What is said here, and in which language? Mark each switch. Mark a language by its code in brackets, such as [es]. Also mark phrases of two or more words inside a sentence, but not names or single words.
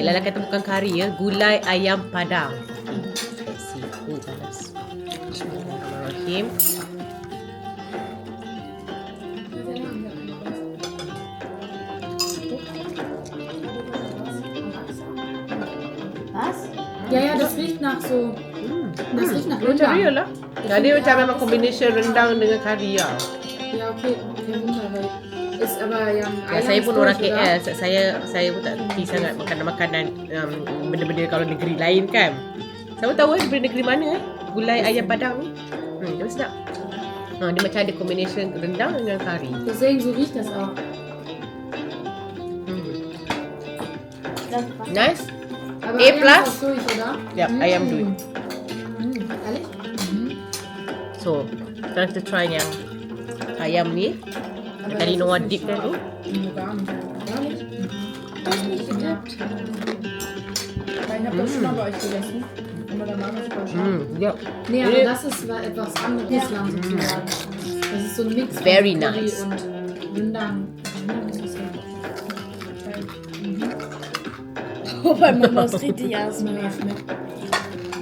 [ms] Lala kata bukan kari ya. Gulai ayam padang. [en] Let's see. [ms] Panas. [ar] بسم الله الرحمن الرحيم. [de] Was? Ja, ja, das riecht nach so. Das riecht nach [ms] Macam real Rendang. lah. Dia macam memang combination rendang dengan kari lah. [de] Ja, okay. Kein Wunder, weil ist aber yang [ms] Ya, saya pun orang KL. Saya pun tak suka sangat makanan-makanan benda-benda kalau negeri lain kan. Siapa tahu daripada negeri mana gulai ayam padang ni. Dia sedap. Dia macam ada combination rendang dengan kari. [de] Deswegen so riecht das auch. [en] Nice. [de] Aber A [ms] Ayam plus? [de] ist auch durch, oder? [en] Yep, [ms] ayam duit. [de] Ehrlich? [ms] So, kita nak try yang ayam ni. Tadi Noah dip kan tu. [de] Gar nicht. Gar nicht? Das ist nicht gedippt. Weil ich habe das schon mal bei euch gegessen. Aber da war das voll scharf. [en] Yep. [de] Nee, aber das ist etwas anderes Land sozusagen. Das ist so ein Mix [en] Very [de] aus Curry [en] nice. [de] und Rendang. Oh, bei Mama ist richtig ASMR.